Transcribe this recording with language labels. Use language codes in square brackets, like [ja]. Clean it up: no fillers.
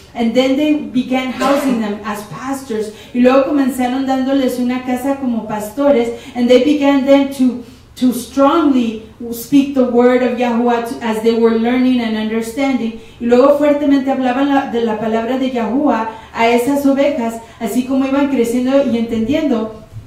[en] And then they began housing them as pastors. [es] Y luego comenzaron dándoles una casa como pastores. [en] And they began then to strongly speak the word of Yahuwah as they were learning and understanding. [es] Y luego fuertemente hablaban de la palabra de Yahuwah a esas ovejas, así como iban creciendo y entendiendo.